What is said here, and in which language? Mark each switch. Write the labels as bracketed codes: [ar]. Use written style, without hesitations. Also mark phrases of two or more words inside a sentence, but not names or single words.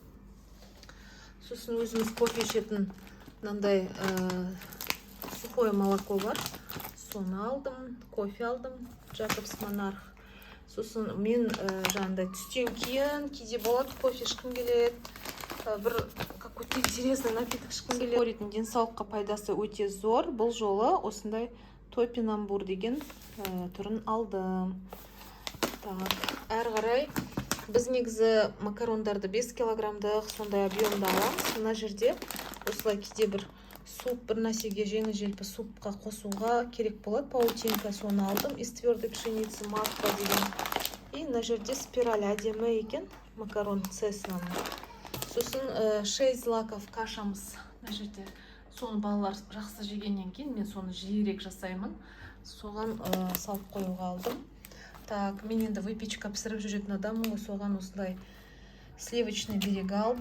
[kk] Сосын өзіміз кофе ішетін мынандай [ru] сухое молоко [kk] бар. Соны алдым, кофе алдым, Jacobs Monarch. Сосын мен жаңағыдай түстен кейін кейде болады, кофе ішкім келеді. Бір [ru] какой-то интересный напиток [kk] ішкім келеді. Денсаулыққа пайдасы өте зор. Бұл жолы осындай топинамбур деген түрін алдым. Так, әрі қарай біз негізі макарондарды 5 килограммдық сондай объемда аламыз. Мына жерде осылай кейде бір суп, бір нәрсеге жеңіл-желпі супқа қосуға керек болады. Паутинка, соны алдым. [ru] Из твердой пшеницы макфа деген. [kk] И мына жерде спираль әдемі екен, макарон цеснаның. Сосын 6 злаков кашамыз. Мына жерде соны балалар жақсы жегеннен кейін мен соны жиірек жасаймын. Соған салып қоюға алдым. Так, мен енді выпечка пісіріп жүретін адаммын, соған осылай [ru] сливочный берег [kk] алдым.